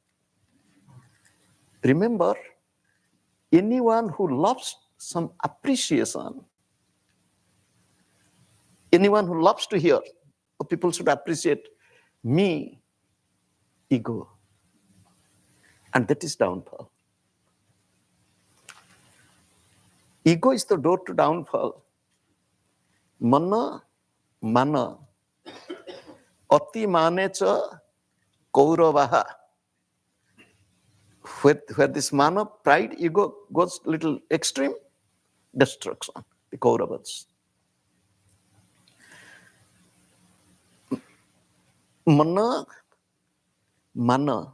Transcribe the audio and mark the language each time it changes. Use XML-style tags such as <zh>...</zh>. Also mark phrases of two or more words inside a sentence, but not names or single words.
<en>Remember, anyone who loves some appreciation, anyone who loves to hear, oh, people should appreciate me, ego. And that is downfall. Ego is the door to downfall.</en> <sa>Mana, mana, ati manecha kauravaha.</sa> <en>Where this mana, pride, ego goes little extreme, destruction, the Kauravas.</en> <sa>Mana, mana.</sa>